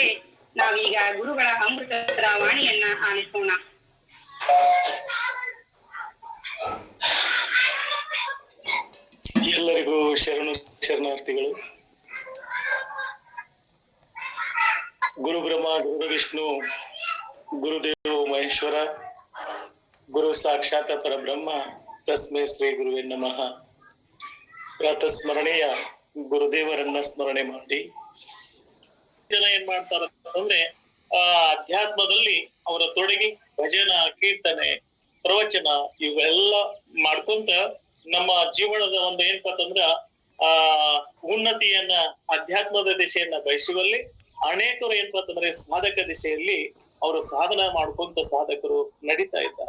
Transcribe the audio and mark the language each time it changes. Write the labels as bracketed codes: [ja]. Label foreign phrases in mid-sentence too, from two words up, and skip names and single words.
[kn] ನಾವೀಗ ಗುರುಗಳ ಅಮೃತದ ವಾಣಿಯನ್ನ ಆಲಿಸೋಣ. ಎಲ್ಲರಿಗೂ ಶರಣಾರ್ಥಿಗಳು. [sa] ಗುರು ಬ್ರಹ್ಮ, ಗುರು ವಿಷ್ಣು, ಗುರುದೇವ ಮಹೇಶ್ವರ, ಗುರು ಸಾಕ್ಷಾತ್ ಪರಬ್ರಹ್ಮ, ತಸ್ಮೈ ಶ್ರೀ ಗುರುವೇ ನಮಃ. [kn] ಪ್ರಾತಸ್ಮರಣೆಯ ಗುರುದೇವರನ್ನ ಸ್ಮರಣೆ ಮಾಡಿ ಜನ ಏನ್ ಮಾಡ್ತಾರ ಅಂದ್ರೆ, ಅಧ್ಯಾತ್ಮದಲ್ಲಿ ಅವರ ತೊಡಗಿ ಭಜನ, ಕೀರ್ತನೆ, ಪ್ರವಚನ ಇವೆಲ್ಲ ಮಾಡ್ಕೊಂತ ನಮ್ಮ ಜೀವನದ ಒಂದು ಏನಪ್ಪಾ ಅಂತಂದ್ರ ಉನ್ನತಿಯನ್ನ, ಅಧ್ಯಾತ್ಮದ ದಿಶೆಯನ್ನ ಬಯಸುವಲ್ಲಿ ಅನೇಕರು ಏನಪ್ಪಾ ಅಂತಂದ್ರೆ ಸಾಧಕ ದಿಶೆಯಲ್ಲಿ ಅವರು ಸಾಧನ ಮಾಡ್ಕೊಂತ ಸಾಧಕರು ನಡೀತಾ ಇದ್ದಾರೆ.